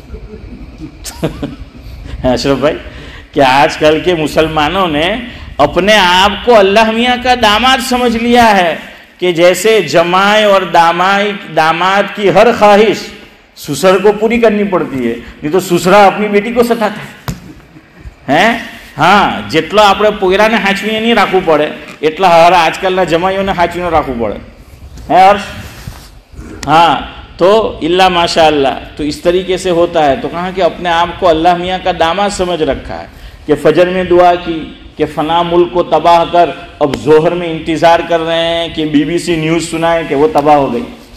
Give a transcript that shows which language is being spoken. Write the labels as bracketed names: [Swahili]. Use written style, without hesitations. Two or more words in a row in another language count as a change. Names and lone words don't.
[Urdu] اشرف بھائی، کہ آج کل کے مسلمانوں نے اپنے آپ کو اللہ میاں کا داماد سمجھ لیا ہے کہ جیسے جمائی اور داماد کی ہر خواہش سسر کو پوری کرنی پڑتی ہے، نہیں تو سسرا اپنی بیٹی کو ستاتا ہے۔ [Gujarati] ہاں જેટલા આપણે પોયરાને હાચવીને નહીં રાખવું પડે એટલા હારા આજકાલના જમાઈઓને હાચવીને રાખવું પડે હે હર્ષ? [Urdu] ہاں تو اللہ ماشاء اللہ، تو اس طریقے سے ہوتا ہے۔ تو کہا کہ اپنے آپ کو اللہ میاں کا داماد سمجھ رکھا ہے کہ فجر میں دعا کی کہ فلاں ملک کو تباہ کر، اب ظہر میں انتظار کر رہے ہیں کہ BBC نیوز سنائے کہ وہ تباہ ہو گئی،